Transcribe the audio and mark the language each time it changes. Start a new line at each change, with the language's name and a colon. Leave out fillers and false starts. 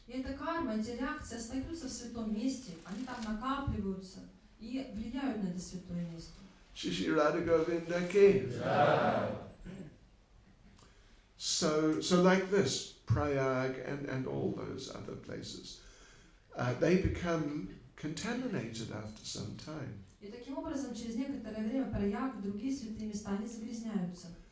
Russian: И эта карма, эти реакции остаются в святом месте, они там накапливаются и влияют на это святое место. Shishi Radha Govinda Ki.
English: So like this, Prayag and all those other places, they become contaminated after some time.
Russian: И таким образом, через некоторое время Праяг и другие святые места, они загрязняются.